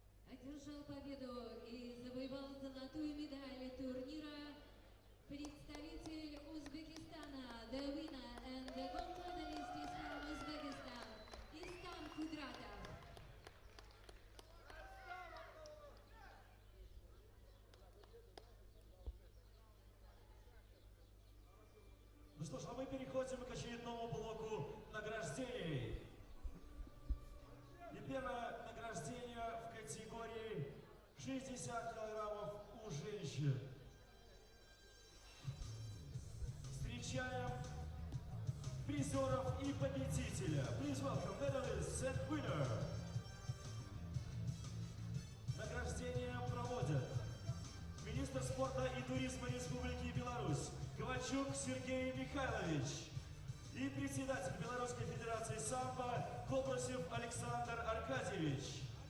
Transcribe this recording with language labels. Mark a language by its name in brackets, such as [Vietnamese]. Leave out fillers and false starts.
[Russian] Одержал победу и завоевал золотую медаль турнира представитель Узбекистана. [English] The winner and the gold medalist is from Uzbekistan, Istan Kudratov. [Russian] Ну что ж, а мы переходим к очередному блоку награждений. И первое награждение в категории 60 килограммов у женщин. Встречаем призеров и победителя. [English] Please welcome medalists and winner. [Russian] Награждение проводят министр спорта и туризма Республики Беларусь Ковальчук Сергей Михайлович и председатель Белорусской Федерации самбо Кобрасев Александр Аркадьевич.